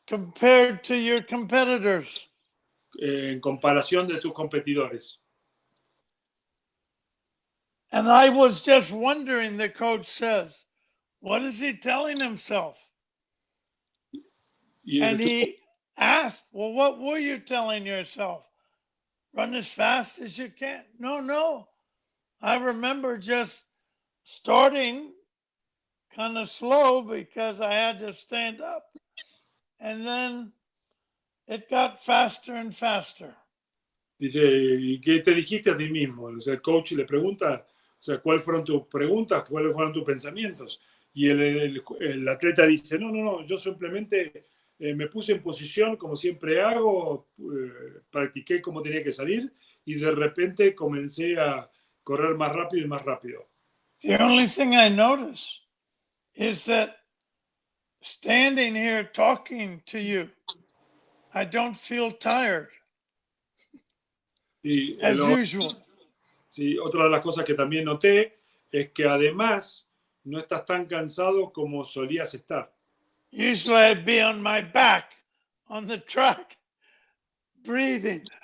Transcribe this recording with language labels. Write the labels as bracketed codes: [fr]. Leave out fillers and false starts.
[en] compared to your competitors. [es] en comparación de tus competidores. [en] And I was just wondering, the coach says, what is he telling himself? [es] Y [en] And he asked, well, what were you telling yourself? Run as fast as you can. No. I remember just starting kind of slow because I had to stand up. And then it got faster and faster. [es] dice, ¿y qué te dijiste a ti mismo? O sea, el coach le pregunta, o sea, ¿cuáles fueron tus preguntas? ¿Cuáles fueron tus pensamientos? Y el atleta dice, no, yo simplemente me puse en posición como siempre hago, practiqué cómo tenía que salir y de repente comencé a correr más rápido y más rápido. [en] The only thing I notice is that standing here talking to you, I don't feel tired [es] Y [en] as usual. [es] sí, otra de las cosas que también noté es que además no estás tan cansado como solías estar. [en] Usually I'd be on my back on the track, breathing.